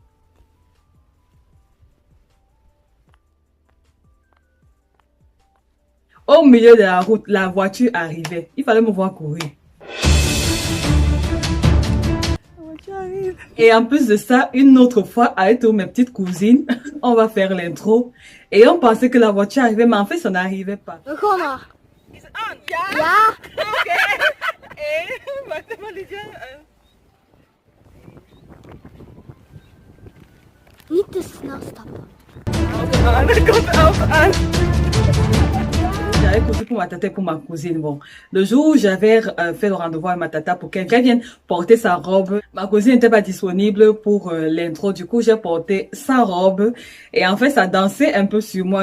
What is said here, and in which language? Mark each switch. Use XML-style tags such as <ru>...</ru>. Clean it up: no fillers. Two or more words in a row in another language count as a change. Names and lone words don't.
<fr>Au milieu de la route, la voiture arrivait. Il fallait me voir courir. Et en plus de ça, une autre fois, avec toutes mes petites cousines, on va faire l'intro. Et on pensait que la voiture arrivait, mais en fait, ça n'arrivait pas. Comment?</fr> <nl>Ja. Niet te snel stappen.</nl> <fr>J'avais cousu pour ma tata et pour ma cousine. Bon, le jour où j'avais fait le rendez-vous à ma tata pour qu'elle vienne porter sa robe, ma cousine n'était pas disponible pour l'intro. Du coup, j'ai porté sa robe et en fait, ça dansait un peu sur moi.</fr>